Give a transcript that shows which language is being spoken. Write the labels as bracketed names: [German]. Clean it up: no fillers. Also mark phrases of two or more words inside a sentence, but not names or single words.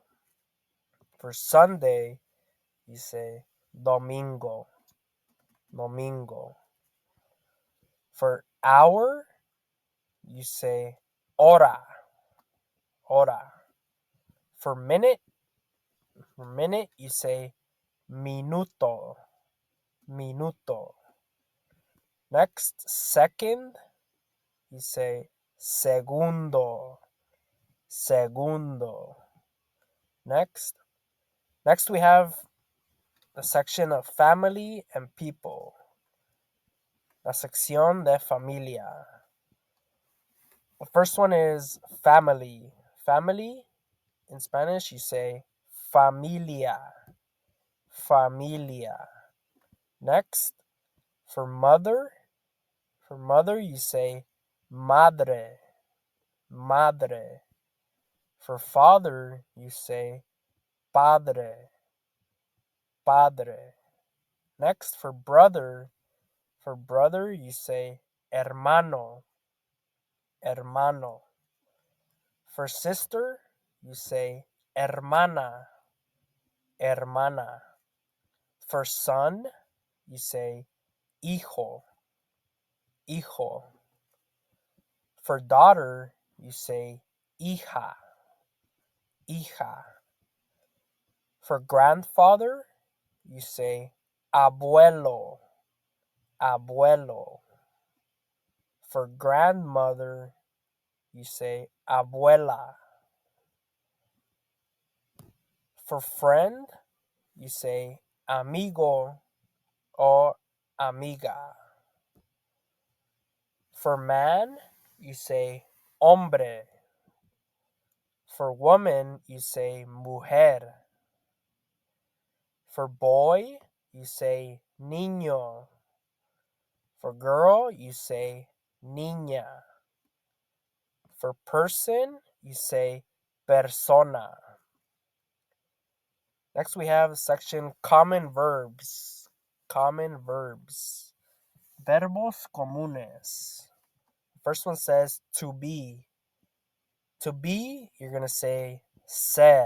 [English] For Sunday, you say domingo. Domingo. For hour, you say hora. Hora. For minute, you say minuto. Minuto. Next, second, you say segundo. Segundo. Next we have the section of family and people. [Spanish] La sección de familia. [English] The first one is family. Family, in Spanish, you say familia. Familia. Next, for mother, you say madre. Madre. For father, you say padre. Padre. Next, for brother, you say hermano. Hermano. For sister, you say hermana. Hermana. For son, you say hijo. Hijo. For daughter, you say hija. Hija. For grandfather, you say abuelo. Abuelo. For grandmother, you say abuela. For friend, you say amigo or amiga. For man, you say hombre. For woman, you say mujer. For boy, you say niño. For girl, you say niña. For person, you say persona. Next we have section common verbs. Common verbs. [Spanish] Verbos comunes. [English] First one says to be. To be, you're going to say ser.